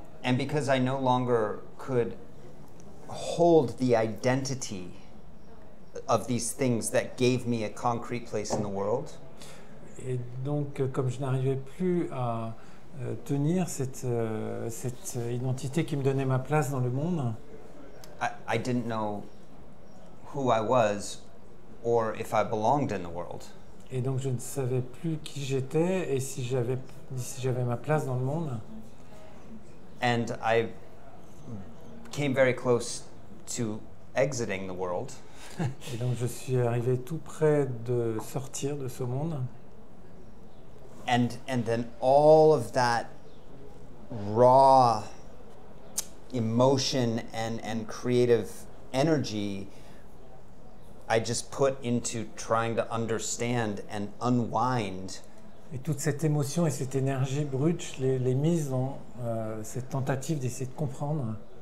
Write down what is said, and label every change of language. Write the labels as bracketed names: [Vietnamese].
[English] And because I no longer could hold the identity of these things that gave me a concrete place in the world. [French] Et donc, comme je n'arrivais plus à tenir cette identité qui me donnait ma place dans le monde, [English] I didn't know who I was or if I belonged in the world. [French] et donc je ne savais plus qui j'étais et si j'avais ma place dans le monde. [English] And I came very close to exiting the world. [French] Et donc je suis arrivé tout près de sortir de ce monde. [English] And then all of that raw emotion and creative energy I just put into trying to understand and unwind. [French] Et toute cette émotion et cette énergie brute, je l'ai mise dans cette tentative d'essayer de comprendre.